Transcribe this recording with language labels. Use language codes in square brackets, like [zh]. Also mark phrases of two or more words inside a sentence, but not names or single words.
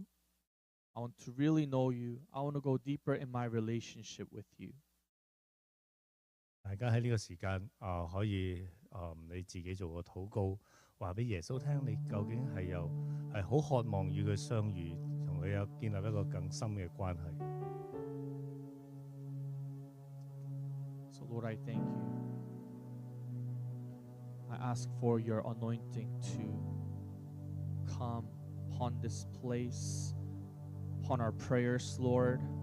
[en] I want to really know you. I want to go deeper in my relationship with you. [yue] 大家喺呢個時間可以你自己做個禱告，話俾耶穌聽，你究竟係好渴望與佢相遇，同佢有建立一個更深嘅關係。 [en] So Lord, I thank you. I ask for your anointing to come upon this place, upon our prayers, Lord.